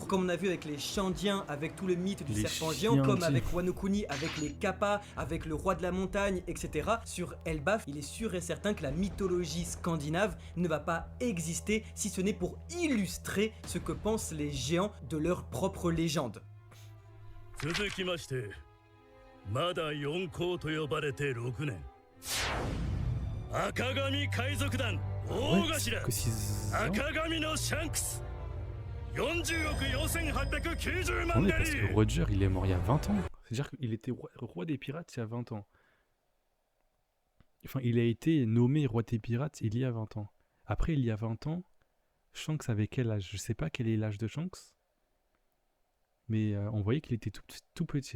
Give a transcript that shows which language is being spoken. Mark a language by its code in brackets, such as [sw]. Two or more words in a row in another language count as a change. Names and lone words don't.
[fr] Comme on a vu avec les Chandiens, avec tout le mythe du Les serpent géant, comme Chiandis. avec Wano Kuni, avec les Kappa, avec le roi de la montagne, etc. Sur Elbaf, il est sûr et certain que la mythologie scandinave ne va pas exister si ce n'est pour illustrer ce que pensent les géants de leur propre légende. [ja] 続きましてまだ四皇と呼ばれて6年赤髪海賊団大 [fr] Ouais, [ja] 頭 [fr] que 6 ans. [ja] 赤髪のシャンクス40億4890万 [fr] Ouais, [ja] デ [fr] parce [ja] リ [fr] que Roger, il est mort il y a 20 ans. C'est-à-dire qu'il était roi des pirates il y a 20 ans. Enfin, il a été nommé roi des pirates il y a 20 ans. Après, il y a 20 ans, Shanks avait quel âge? Je sais pas quel est l'âge de Shanks. Mais on voyait qu'il était tout petit.